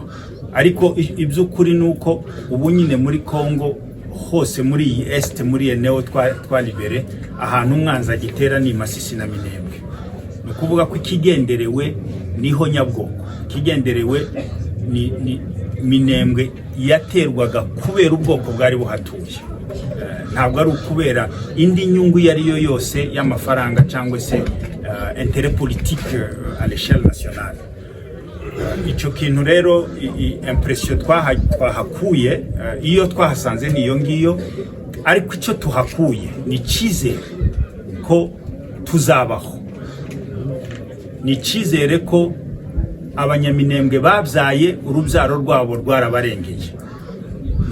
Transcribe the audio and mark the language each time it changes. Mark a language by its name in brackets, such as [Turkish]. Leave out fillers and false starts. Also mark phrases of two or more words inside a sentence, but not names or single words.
[Kinyarwanda] Ariko iby'ukuri nuko ubu nyine muri Congo hose, muri iyi est, muri [Swahili] eneo twalibere, [Kinyarwanda] ahantu umwanzi agitera ni Masisi na Minembwe. Ni ukuvuga ko ikigenderewe niho Nyabwoko, ikigenderewe ni Minembwe yaterwaga kubera ubwoko bwari buhatuye, ntabwo ari ukubera indi nyungu yari yo yose y'amafaranga cyangwa se [French] intérêt politique à l'échelle nationale. [Kinyarwanda] Icyo kintu rero impression twahakuye, iyo twahasanze niyo ngiyo, ariko icyo tuhakuye ni cyizere ko tuzabaho, ni cyizere ko abanyaminembwe babyaye urubyaro rwabo rwarabarengeye.